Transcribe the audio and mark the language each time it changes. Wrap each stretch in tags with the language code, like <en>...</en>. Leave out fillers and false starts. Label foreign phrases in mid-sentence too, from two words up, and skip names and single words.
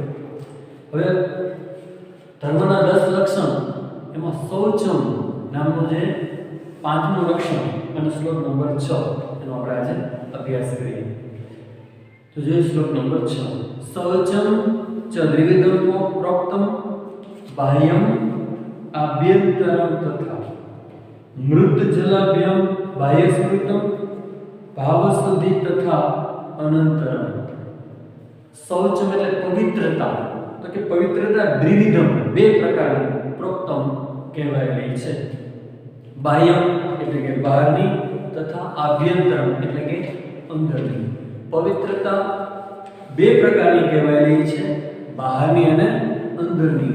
<gu>હવે ધર્મના 10 લક્ષણ એમાં શૌચમ નામનું જે પાંચમું લક્ષણ અને શ્લોક નંબર 6 એનો આપણે આજે અભ્યાસ કરીએ. તો જે શ્લોક નંબર 6</gu> <sa>શૌચમ ચ દ્વિવિધમ પ્રોક્તમ બાહ્યમ आभ्यंतरम तथा मृत जलाभ्यम बाह्य स्मृतम भाव शुद्धि तथा अनंतरम.</sa> <gu>शौचम એટલે પવિત્રતા, તો કે પવિત્રતા દ્વિવિધમ બે પ્રકારની પ્રોક્તમ કહેવાયેલી છે. બાહ્યમ એટલે કે બહારની તથા આભ્યંતરમ એટલે કે અંદરની. પવિત્રતા બે પ્રકારની કહેવાયેલી છે, બહારની અને અંદરની.</gu>